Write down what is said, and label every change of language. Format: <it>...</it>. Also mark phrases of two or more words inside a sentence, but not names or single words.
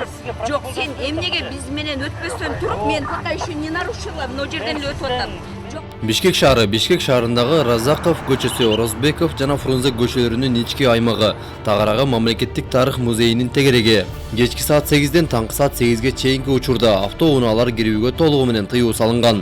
<ky>Жоқ, сен эмнеге биз менен өтпөстөн туруп, мен</ky> <ru>пока еще не нарушила,</ru> <ky>мына жерден эле өтүп атам. Бишкек шаарындагы Разаков көчөсү, Орозбеков жана Фрунзе көчөлөрүнүн ички аймагы, тагыраагы мамлекеттик тарых музейинин тегереги. Кечки саат 8ден таңкы саат 8ге чейинки учурда автоунаалар кирүүгө толугу менен тыюу салынган.</ky>